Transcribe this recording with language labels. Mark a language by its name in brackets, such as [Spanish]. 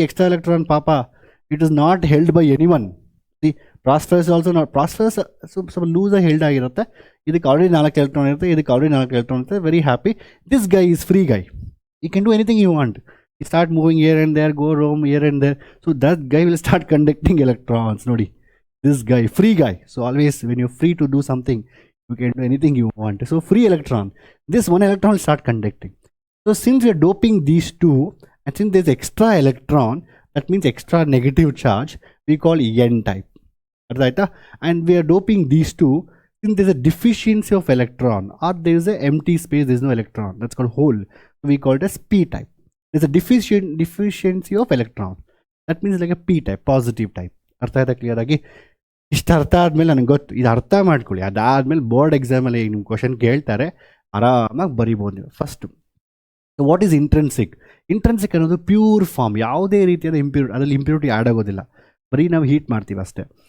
[Kannada] Extra electron ಪಾಪ [English] It is not held by any one. [Kannada] The ಪ್ರಾಸ್ಫರಸ್ also not, ಪ್ರಾಸ್ಫರಸ್ ಸ್ವಲ್ಪ ಲೂಸಾಗಿ held ಆಗಿರುತ್ತೆ. ಇದಕ್ಕೆ already 4 electron ಇರುತ್ತೆ, [English] ಇದಕ್ಕೆ already 4 electron ಇರುತ್ತೆ. Very happy. This guy is free guy, you can do anything you want. You start moving here and there, go roam here and there. So that guy will start conducting electrons. ನೋಡಿ, this guy, free guy. So always when you're free to do something, you can do anything you want. So free electron, this one electron will start conducting. So since we are doping these two, and since there's extra electron, that means extra negative charge, we call n type. Right? And we are doping these two, since there's a deficiency of electron, or there is a empty space, there's no electron, that's called hole. So we call it as p type. There's a deficiency of electron, that means like a p type, positive type. [Kannada] ಅರ್ಥ ಆಯ್ತಾ clear ಆಗಿ? ಇಷ್ಟು ಅರ್ಥ ಆದಮೇಲೆ ನನಗೆ ಗೊತ್ತು, ಇದು ಅರ್ಥ ಮಾಡ್ಕೊಳ್ಳಿ. ಅದಾದಮೇಲೆ ಬೋರ್ಡ್ ಎಕ್ಸಾಮಲ್ಲಿ ನಿಮ್ಮ ಕ್ವಶನ್ ಕೇಳ್ತಾರೆ, ಆರಾಮಾಗಿ ಬರಿಬೋದು ನೀವು. First what is intrinsic? Intrinsic ಅನ್ನೋದು ಪ್ಯೂರ್ ಫಾರ್ಮ್, ಯಾವುದೇ ರೀತಿಯಾದ ಅದರಲ್ಲಿ ಇಂಪ್ಯೂರಿಟಿ ಆ್ಯಡ್ ಆಗೋದಿಲ್ಲ, ಬರೀ ನಾವು ಹೀಟ್ ಮಾಡ್ತೀವಿ ಅಷ್ಟೇ.